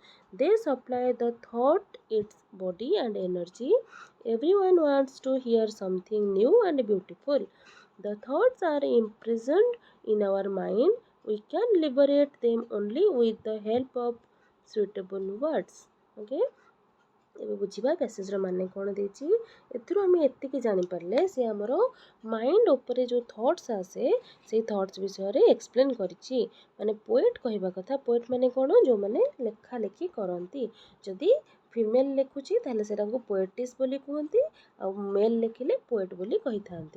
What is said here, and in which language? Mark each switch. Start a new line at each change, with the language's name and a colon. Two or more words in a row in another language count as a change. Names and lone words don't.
English: They supply the thought its body and energy. Everyone wants to hear something new and beautiful. The thoughts are imprisoned in our mind. We can liberate them only with the help of suitable words.
Odia: Okay? ଏବେ ବୁଝିବା ପ୍ୟାସେଜର ମାନେ କ'ଣ ଦେଇଛି. ଏଥିରୁ ଆମେ ଏତିକି ଜାଣିପାରିଲେ ସେ ଆମର ମାଇଣ୍ଡ ଉପରେ ଯେଉଁ ଥଟ୍ସ ଆସେ ସେଇ ଥଟ୍ସ ବିଷୟରେ ଏକ୍ସପ୍ଲେନ୍ କରିଛି. ମାନେ ପୋଏଟ୍ କହିବା କଥା, ପୋଏଟ୍ ମାନେ କ'ଣ, ଯେଉଁମାନେ ଲେଖା ଲେଖି କରନ୍ତି. ଯଦି ଫିମେଲ୍ ଲେଖୁଛି ତାହେଲେ ସେଟାକୁ ପୋଏଟିସ୍ ବୋଲି କୁହନ୍ତି, ଆଉ ମେଲ୍ ଲେଖିଲେ ପୋଏଟ୍ ବୋଲି କହିଥାନ୍ତି.